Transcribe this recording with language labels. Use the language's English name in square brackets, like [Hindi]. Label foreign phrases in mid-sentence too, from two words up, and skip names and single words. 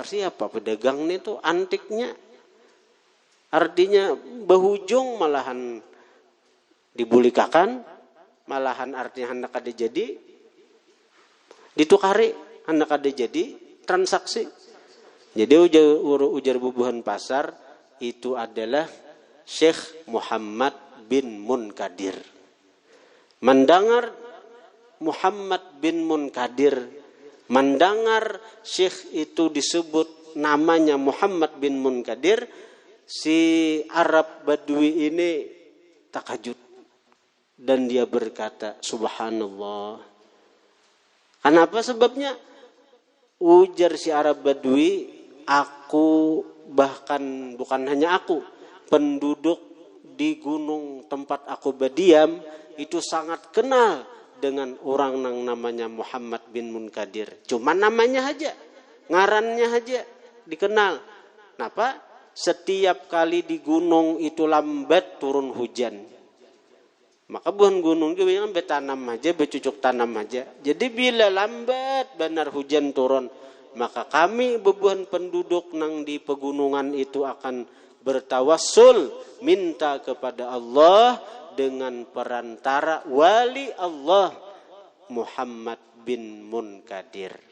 [Banjar] Siapa pedagang ini tuh antiknya. Artinya bahujung malahan dibulikakan, malahan artinya hendak ada jadi ditukari, hendak ada jadi transaksi. Jadi ujar bubuhan pasar itu adalah Syekh Muhammad bin Munkadir. [Indonesian] Mendengar Muhammad bin Munkadir, mendengar Syekh itu disebut namanya Muhammad bin Munkadir, si Arab Badui ini takajud dan dia berkata, subhanallah. Kenapa sebabnya? Ujar si Arab Badui, aku bahkan bukan hanya aku, penduduk di gunung tempat aku berdiam itu sangat kenal dengan orang yang namanya Muhammad bin Munkadir. Cuma namanya aja, ngarannya aja dikenal. Kenapa? Setiap kali di gunung itu lambat turun hujan. Maka bukan gunung juga yang betanam aja, bercucuk tanam aja. Jadi bila lambat benar hujan turun, maka kami bebuhan penduduk nang di pegunungan itu akan bertawassul, minta kepada Allah dengan perantara wali Allah Muhammad bin Munkadir.